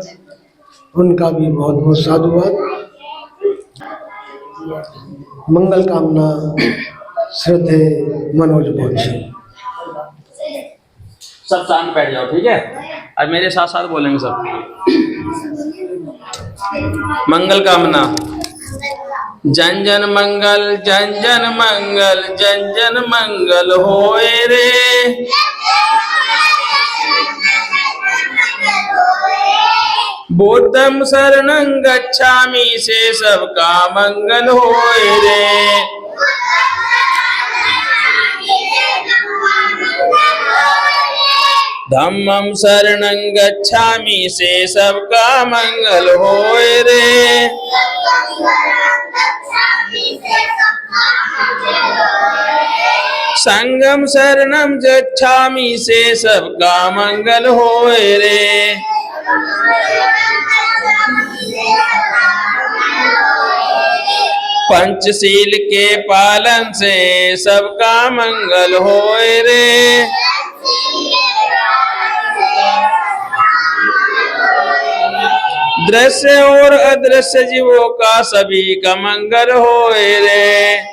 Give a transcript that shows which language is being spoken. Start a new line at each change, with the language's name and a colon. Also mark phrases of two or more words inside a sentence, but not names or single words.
Hindi: उनका भी बहुत बहुत साधुवाद। मंगल कामना श्रद्धेय मनोज बौद्ध जी। सब शांत बैठ जाओ, ठीक है। अब मेरे साथ साथ बोलेंगे सब। मंगल कामना। जन जन मंगल, जन जन मंगल, जन जन मंगल होए रे।
Pali: बुद्धं शरणं गच्छामि
Hindi: से सबका मंगल होए रे।
Pali: धम्मं शरणं गच्छामि
Hindi: से सबका मंगल होए रे।
Pali: संगम शरणं गच्छामि
Hindi: से सबका मंगल होए रे। पंचशील के पालन से सबका मंगल होए रे। दृश्य और अदृश्य जीवों का सभी का मंगल होए रे।